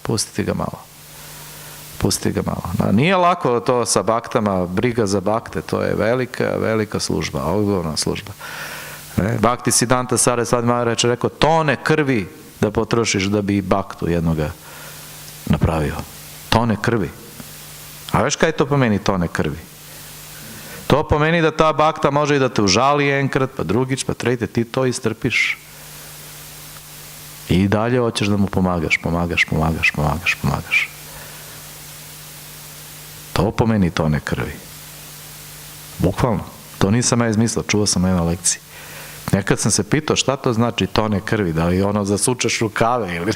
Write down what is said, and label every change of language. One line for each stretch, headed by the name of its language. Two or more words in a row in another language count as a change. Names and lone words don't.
Serbian: Nije lako to sa baktama, briga za bakte, to je velika služba, ogromna služba. Bhakti Siddhanta Sarasvati Maharaj rekao, tone krvi da potrošiš da bi baktu jednoga napravio. Tone krvi.
Slovenian: A veš kaj to pomeni
Serbian: tone krvi?
Slovenian: To pomeni da ta bakta
Serbian: može i da te užali
Slovenian: jenkrat, pa drugič, pa treti,
Serbian: ti to istrpiš. I dalje hoćeš da mu pomagaš.
Slovenian: To pomeni
Serbian: tone krvi. Bukvalno. To nisam ja izmislio, čuo sam na jednoj lekciji. Nekad sam se pitao šta to znači tone krvi, da li zasučeš rukave ili...